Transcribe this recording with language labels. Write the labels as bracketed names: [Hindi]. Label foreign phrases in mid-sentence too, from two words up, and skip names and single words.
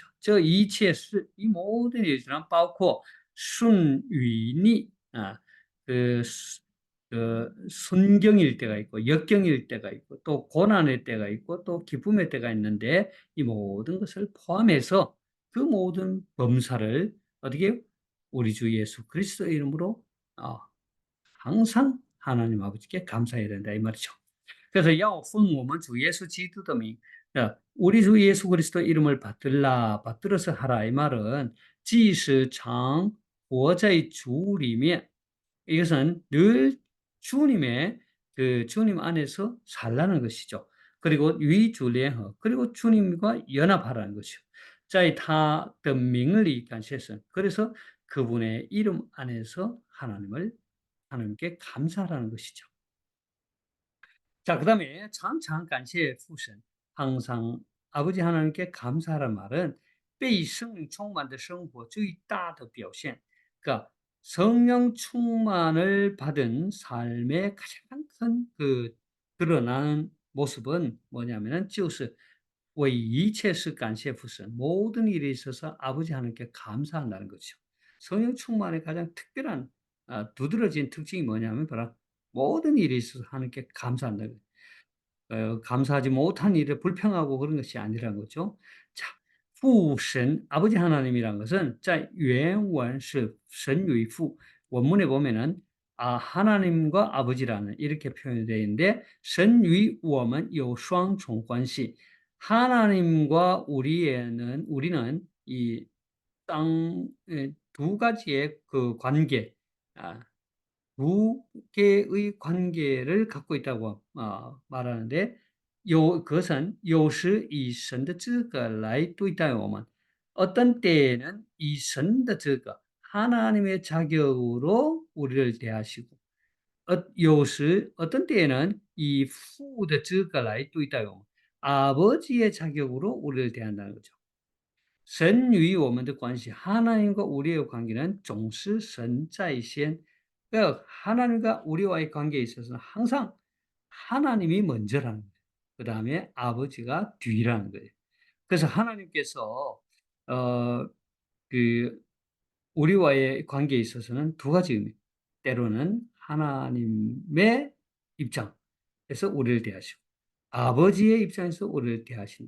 [Korean] 저 이치의 이 모든 일들은 包括 순위니, 순경일 때가 있고, 역경일 때가 있고, 또 고난의 때가 있고, 또 기쁨의 때가 있는데, 이 모든 것을 포함해서 그 모든 범사를 어떻게 우리 주 예수 그리스도의 이름으로 항상 하나님 아버지께 감사해야 된다 이 말이죠. [Chinese] 그래서 要奉我们 [Korean] 주 예수 [Chinese] 基督的名, [Korean] 우리 주 예수 그리스도 이름을 받들어서 하라 이 말은 [Chinese] 即使常活在主里面 [Korean] 이것은 늘 주님의 그 주님 안에서 살라는 것이죠. 그리고 위주联合 그리고 주님과 연합하라는 것이죠. [Chinese] 在他的名里感谢神 [Korean] 그래서 그분의 이름 안에서 하나님께 감사하라는 것이죠. 자, 그다음에 [Chinese] 常常 感谢 父神 [Korean] 항상 아버지 하나님께 감사하라는 말은 [Chinese] 被圣灵 [Korean] 충만의 [Chinese] 生活最大的表现 [Korean] 그러니까 성령 충만을 받은 삶의 가장 큰 그 드러나는 모습은 뭐냐면은 [Chinese] 就是为一切事感谢父神 [Korean] 모든 일에 있어서 아버지 하나님께 감사한다는 거죠. 성령 충만의 가장 특별한 두드러진 특징이 뭐냐면 바로 모든 일에 있어서 하나님께 감사한다는 거예요. 감사하지 못한 일에 불평하고 그런 것이 아니라는 거죠. 자, 父神 아버지 하나님이란 것은 [Chinese] 在原文是神与父 [Korean] 원문에 보면은 하나님과 아버지라는 이렇게 표현이 되어 있는데 [Chinese] 神与我们有双重关系 [Korean] 하나님과 우리는 이 두 가지의 그 관계, 두 개의 관계를 갖고 있다고 말하는데 그것은 [Chinese] 有时以神的资格来对待我们 [Korean] 어떤 때에는 이 [Chinese] 神的 资格 [Korean] 하나님의 자격으로 우리를 대하시고 有时 어떤 때에는 이 [Chinese] 父的 资格来对待我们 [Korean] 아버지의 자격으로 우리를 대한다는 거죠. [Chinese] 神与我们的关系 [Korean] 하나님과 우리의 관계는 [Chinese] 总是神在先 [Korean] 그러니까 하나님과 우리와의 관계에 있어서는 항상 하나님이 먼저라는 거예요. 그 다음에 아버지가 뒤라는 거예요. 그래서 하나님께서 어, 그 우리와의 관계에 있어서는 두 가지 의미. 때로는 하나님의 입장에서 우리를 대하시고 아버지의 입장에서 우리를 대하신다.